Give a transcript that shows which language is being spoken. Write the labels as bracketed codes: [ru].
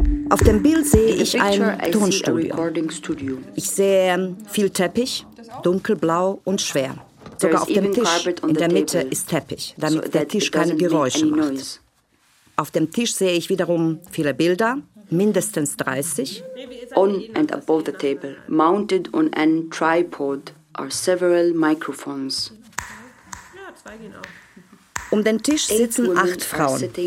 [de] Auf dem Bild sehe ich ein Tonstudio. Ich sehe viel Teppich, dunkelblau und schwer. Sogar auf dem Tisch in der Mitte ist Teppich, damit der Tisch keine Geräusche macht. Auf dem Tisch sehe ich wiederum viele Bilder, mindestens 30. [en] On and above the table, mounted on a tripod, are several microphones. [de] Um den Tisch sitzen 8 Frauen.